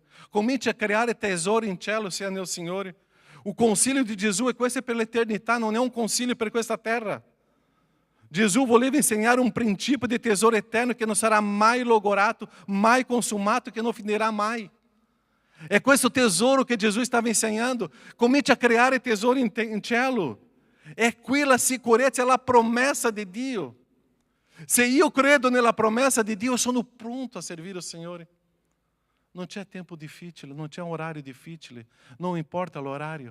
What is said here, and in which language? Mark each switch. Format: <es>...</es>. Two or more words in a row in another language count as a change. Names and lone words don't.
<it>Cominci a creare tesori in cielo se è nel Signore. O consiglio di Gesù è questo per l'eternità, non è un consiglio per questa terra. Gesù voleva insegnare un principio di tesoro eterno che non sarà mai logorato, mai consumato, che non finirà mai. É questo tesouro que Jesus estava ensinando. Comincia a creare tesoro in cielo. É qui la sicurezza, è la promessa di Dio. Se io credo nella promessa di Dio, sono pronto a servire il Signore. Non c'è tempo difficile, non c'è un orario difficile, non importa l'orario.</it>